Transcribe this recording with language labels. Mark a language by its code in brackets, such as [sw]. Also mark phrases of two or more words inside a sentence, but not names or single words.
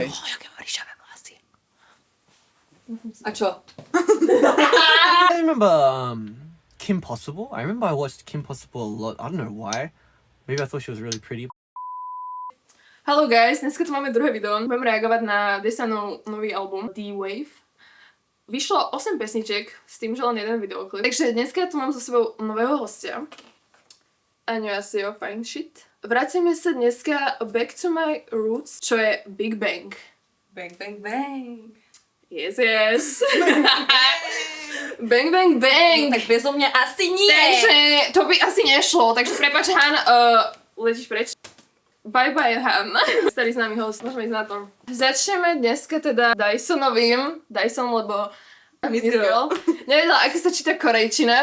[cs] Jaké má ryšavé vlasy. [sk] A čo? [en] I remember Kim Possible. I remember I watched Kim Possible a lot. I don't know why. Maybe I thought she was really pretty. Hello guys, [sk] dneska tu máme druhé video. Budem reagovať na Desanov nový album D-Wave. Vyšlo 8 pesničiek s tým, že len jeden videoklip. Takže dneska tu mám so sebou nového hostia. Annyeonghaseyo, [en] fine shit. [sk] Vraciame sa dneska [en] back to my roots, [sk] čo je Big Bang. [en] Bang, bang, bang. Yes, yes. Bang, bang, bang. [sk] Tak bezo mňa asi nie. Takže to by asi nešlo, takže prepáč Han, letíš preč. [en] Bye bye Han. [sk] Starý známy host, môžeme ísť na to. Začneme dneska teda Dysonovým. Dyson, lebo Miss Girl nevedela, ako sa číta korejčina.